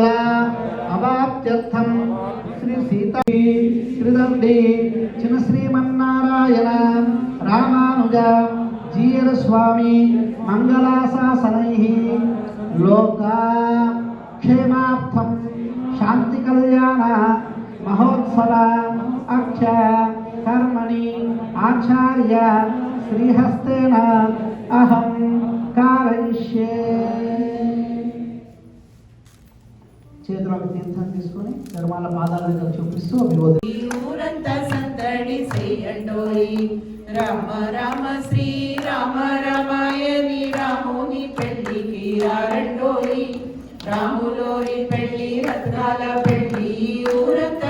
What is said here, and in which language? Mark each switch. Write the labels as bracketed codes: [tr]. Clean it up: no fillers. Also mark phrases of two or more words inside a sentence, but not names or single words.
[sa] अवाप्त्यर्थं श्री सीता श्रीदंडी चिन्न श्रीमन्नारायण रामानुज जीयर स्वामी मंगलाशासनैः लोका क्षेमार्थं शांति कल्याण महोत्सव अक्ष कर्मणि आचार्य श्रीहस्तेन अहं कारयिष्ये। [te] చేతులకు తీర్థం తీసుకొని నిర్మల పాదాల దగ్గర చూపిస్తూ అభివృద్ధి ఊరంతా సందడి చేయండోయి రామ రామ శ్రీ రామ రామాయణి రాముని పెళ్లికి రారండోయి రాములోని పెళ్లి రత్నాల పెళ్లి ఊరంతా